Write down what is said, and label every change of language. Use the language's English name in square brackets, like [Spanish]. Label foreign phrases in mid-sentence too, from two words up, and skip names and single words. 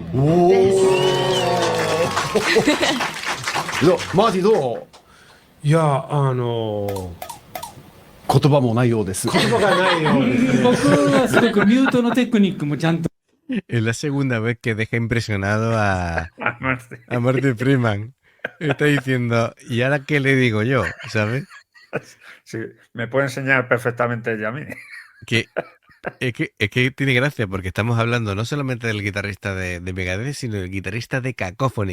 [Japanese] どうマーティどういや、言葉もないようです。言葉がないようですね。僕はすごくミュートのテクニックもちゃんと [Spanish] Es la segunda vez que deja impresionado Además de- a Marty Freeman. Está diciendo, ¿y ahora qué le digo yo? ¿Sabes? Sí, me puede enseñar perfectamente ella a mí. Que es que tiene gracia porque estamos hablando no solamente del guitarrista de Megadeth, sino del guitarrista de Cacophony.